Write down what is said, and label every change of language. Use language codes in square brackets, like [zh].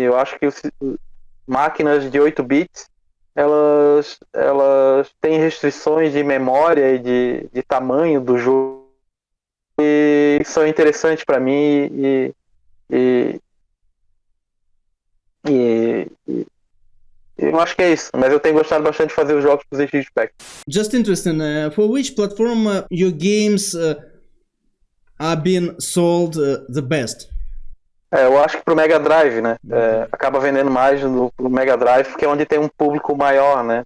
[pt] Eu acho que máquinas de 8 bits elas têm restrições de memória e de tamanho do jogo e são interessantes para mim e, e, eu acho que é isso, mas eu tenho gostado bastante de fazer os jogos para o ZX Spectrum. [en] Just interesting, for which platform your games are being sold the best? [pt] Eu acho que pro Mega Drive, né? Acaba vendendo mais pro Mega Drive, porque é onde tem um público maior, né?